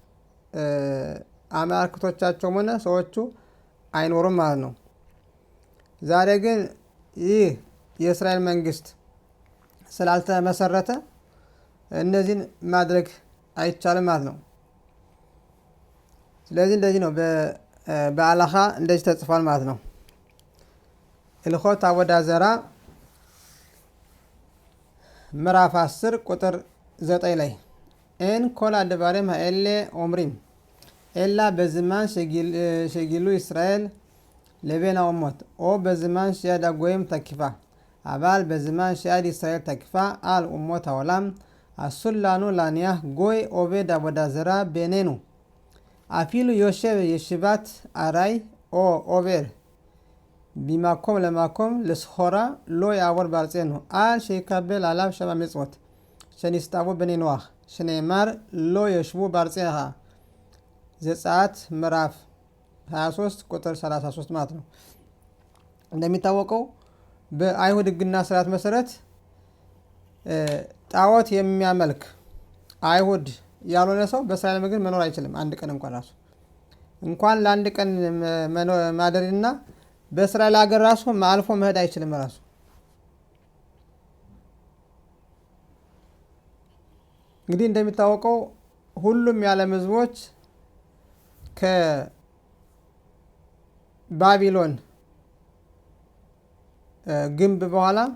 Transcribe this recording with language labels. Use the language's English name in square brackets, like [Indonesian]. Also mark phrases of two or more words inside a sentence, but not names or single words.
[Amharic] አማልክቶቻቸውም ሆነ ሰዎቹ አይኖሩም ማለት ነው። ዛሬ ግን ይህ የእስራኤል መንግስት ስላልተመሰረተ እነዚህን ማድረግ አይቻልም ማለት ነው። ስለዚህ እንደዚህ ነው በአላኻ እንደዚህ ተጽፏል ማለት ነው። [Hebrew] הלכות עבודה זרה [Amharic] ምዕራፍ 10 ቁጥር 9 ላይ [Hebrew] אין כל הדברים האלה אמורים אלא בזמן שגלו ישראל לבין האומות, או בזמן שיד הגויים תקיפה. אבל בזמן שיד ישראל תקיפה על אומות העולם, אסור לנו להניח גוי עובד עבודה זרה בינינו. אפילו יושב ישיבת ארעי או עובר במקום למקום לסחורה לא יעבור בארצנו, על שיקבל עליו 7 מצוות שנסתוו בני נוח, שנאמר לא ישבו בארצך. [Amharic] ዘጸአት ምዕራፍ 23 ቁጥር 33 ማለት ነው። እንደሚታወቀው በአይሁድ ሕግና ስርዓት መሰረት ጣዖት የሚያመልክ አይሁድ ያልሆነ ሰው በእስራኤል ምድር መኖር አይችልም። አንድ ቀን እንኳን ለአንድ ቀን ማደርና በእስራኤል ሀገር ራሱ አልፎ መሄድ አይችልም። ራሱ እንግዲህ እንደሚታወቀው ሁሉም የዓለም ህዝቦች ከባቢሎን ግንብ በኋላ